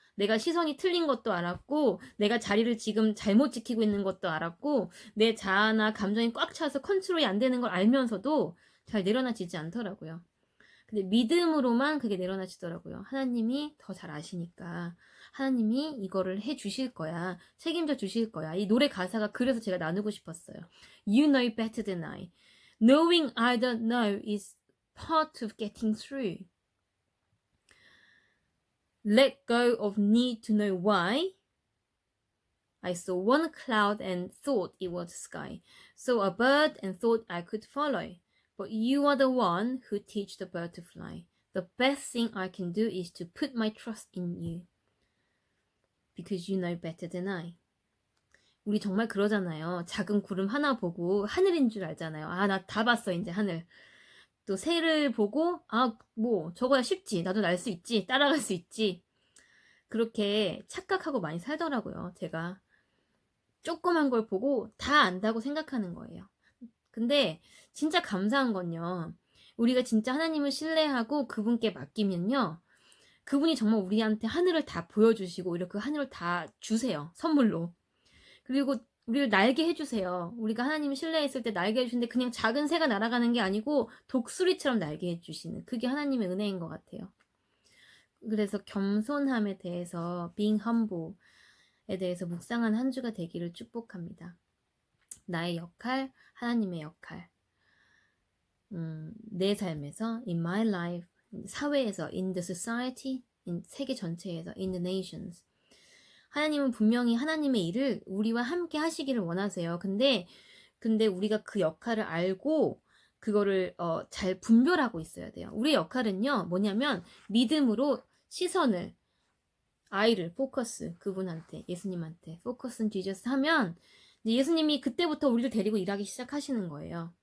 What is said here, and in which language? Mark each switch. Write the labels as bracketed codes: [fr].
[ko] 내가 시선이 틀린 것도 알았고 내가 자리를 지금 잘못 지키고 있는 것도 알았고 내 자아나 감정이 꽉 차서 컨트롤이 안 되는 걸 알면서도 잘 내려놔지지 않더라고요. 근데 믿음으로만 그게 내려놔지더라고요. 하나님이 더 잘 아시니까 하나님이 이거를 해 주실 거야. 책임져 주실 거야. 이 노래 가사가 그래서 제가 나누고 싶었어요. [en] You know better than I. Knowing I don't know is part of getting through. Let go of need to know why. I saw one cloud and thought it was sky. Saw a bird and thought I could follow. But you are the one who teach the bird to fly. The best thing I can do is to put my trust in you. Because you know better than I. [ko] 우리 정말 그러잖아요. 작은 구름 하나 보고 하늘인 줄 알잖아요. 아, 나 다 봤어, 이제 하늘. 또 새를 보고, 아, 뭐, 저거야 쉽지. 나도 날 수 있지. 따라갈 수 있지. 그렇게 착각하고 많이 살더라고요, 제가. 조그만 걸 보고 다 안다고 생각하는 거예요. 근데 진짜 감사한 건요. 우리가 진짜 하나님을 신뢰하고 그분께 맡기면요. 그분이 정말 우리한테 하늘을 다 보여주시고 이렇게 하늘을 다 주세요. 선물로. 그리고 우리를 날게 해주세요. 우리가 하나님을 신뢰했을 때 날게 해주시는데 그냥 작은 새가 날아가는 게 아니고 독수리처럼 날게 해주시는 그게 하나님의 은혜인 것 같아요. 그래서 겸손함에 대해서 [en] being humble [ko] 에 대해서 묵상한 한 주가 되기를 축복합니다. 나의 역할, 하나님의 역할. 내 삶에서, [en] in my life, [ko] 사회에서, [en] in the society, [ko] 세계 전체에서, [en] in the nations. [ko] 하나님은 분명히 하나님의 일을 우리와 함께 하시기를 원하세요. 근데 우리가 그 역할을 알고 그거를 잘 분별하고 있어야 돼요. 우리의 역할은요, 뭐냐면 믿음으로 시선을 아이를 포커스 그분한테 예수님한테 [en] 포커스 온 지저스 [ko] 하면 예수님이 그때부터 우리를 데리고 일하기 시작하시는 거예요.